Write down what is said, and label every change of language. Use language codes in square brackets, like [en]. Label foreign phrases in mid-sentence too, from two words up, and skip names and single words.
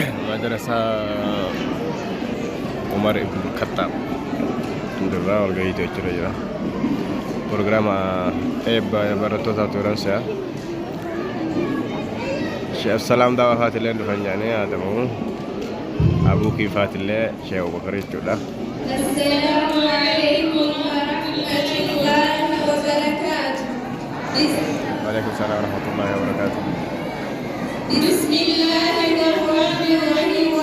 [om] madrasa Umar ibn Khattab Ndurra walgahii jechuudha jira programma eebba barattoota turansa Sheikh Salam Dawa Fatillee dhufan jedhanii haatamu Abuu Kiifaatillee Sheikh Abubakar jechuudha. [ar] السلام عليكم ورحمة الله وبركاته. وعليكم السلام ورحمة الله وبركاته. بسم الله الرحمن الرحيم.